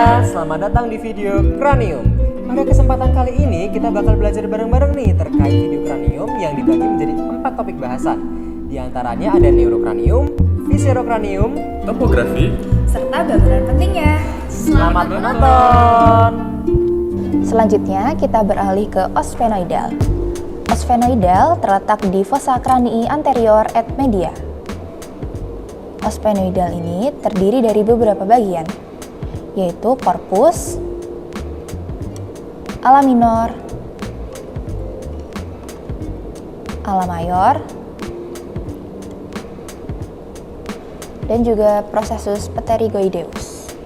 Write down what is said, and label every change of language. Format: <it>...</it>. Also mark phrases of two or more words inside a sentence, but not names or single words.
<id>selamat datang di video Cranium. Pada kesempatan kali ini kita bakal belajar bareng-bareng nih terkait video Cranium yang dibagi menjadi 4 topik bahasan. Di antaranya ada neurocranium, viscerocranium, topografi, serta bangunan pentingnya. Selamat menonton! Selanjutnya kita beralih ke</id> <la>os sphenoidal. Os sphenoidal</la> <id>terletak di</id> <la>fossa cranii anterior et media.</la> <id>Os sphenoidal ini terdiri dari beberapa bagian, yaitu korpus,</id> <la>ala minor, ala mayor,</la> <id>dan juga</id> <la>processus pterygoideus.</la>